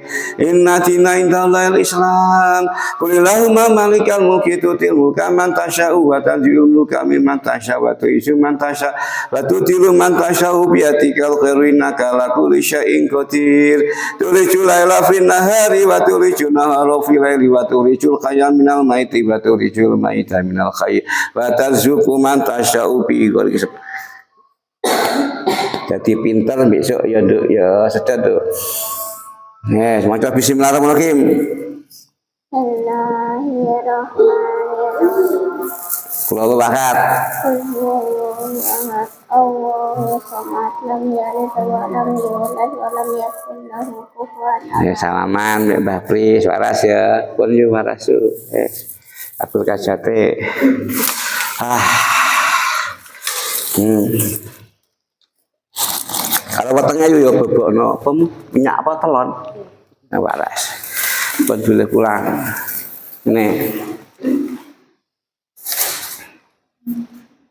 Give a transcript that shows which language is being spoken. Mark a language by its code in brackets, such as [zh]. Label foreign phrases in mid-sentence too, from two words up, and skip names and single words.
[ar] إن الدين عند الله الإسلام. قل اللهم مالك الملك تؤتي الملك من تشاء وتنزع الملك ممن تشاء وتعز من تشاء وتذل من تشاء بيدك الخير إنك على كل شيء قدير. تولج الليل في النهار وتولج النهار في الليل وتولج الحي من الميت وتولج الميت من الحي وترزق من تشاء بغير حساب. [id] Jadi pintar besok ya Duk ya sedar Duk. [jv] Maca bismillahirrahmanirrahim. [ar] Bismillahirrahmanirrahim. [jv] Kula bakat. [ar] الله الصمد لم يلد ولم يولد ولم يكن له كفوا أحد. [jv] Ya salaman Mbak Mbah Pri waras ya. Pun yo waras. Abdul Kajate. Kalau wetenge yo bebokno apa minyak apa telon. Nah waras. Pun [id] boleh pulang. [jv] Nih.